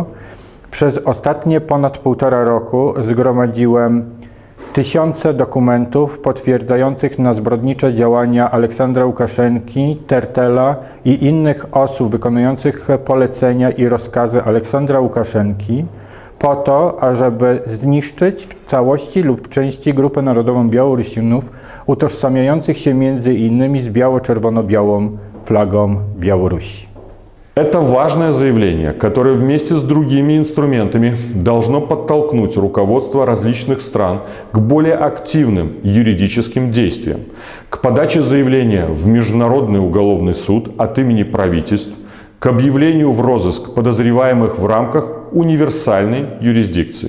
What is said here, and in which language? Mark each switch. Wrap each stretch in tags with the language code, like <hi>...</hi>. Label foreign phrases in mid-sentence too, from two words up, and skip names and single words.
<pl>Przez ostatnie ponad 1,5 roku zgromadziłem tysiące dokumentów potwierdzających na zbrodnicze działania Aleksandra Łukaszenki, Tertela i innych osób wykonujących polecenia i rozkazy Aleksandra Łukaszenki, po to, ażeby zniszczyć w całości lub w części grupę narodową Białorusinów utożsamiających się między innymi z biało-czerwono-białą flagą Białorusi.</pl> <ru>Это важное заявление, которое вместе с другими инструментами должно подтолкнуть руководство различных стран к более активным юридическим действиям, к подаче заявления в Международный уголовный суд от имени правительств, к объявлению в розыск подозреваемых в рамках универсальной юрисдикции.</ru>